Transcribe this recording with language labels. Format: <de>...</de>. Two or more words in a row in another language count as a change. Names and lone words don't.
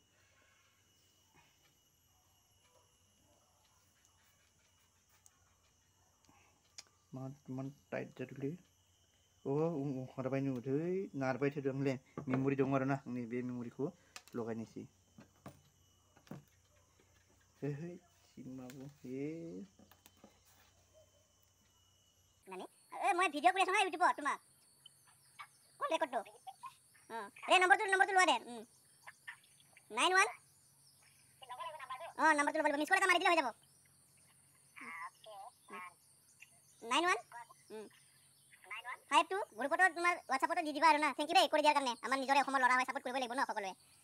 <brx>मान टाइट जादोंलै हरबाय नुदों नारबाय थादों आंले मेम'रि दं आरोना आंनि बे मेम'रिखौ लगायनोसै हे सिमाबो हे</brx> <as>মানে মই ভিডিঅ' কৰি আছোঁ হা ইউটিউবত তোমাক কোন ৰেকৰ্ডটো অঁ ৰে নম্বৰটো লোৱা দে 91 অঁ নম্বৰটো ল'ব লাগিব</as> <en>miss call</en> <as>এটা মাৰি দিলে হৈ যাব 91 52 গ্ৰুপতো তোমাৰ হোৱাটছআপতো দি দিবা আৰু না</as> <en>thank you</en> <as>দেই কৰি দিয়াৰ কাৰণে আমাৰ নিজৰে অসমৰ ল'ৰা হয় ছাপোৰ্ট কৰিব লাগিব ন সকলোৱে</as>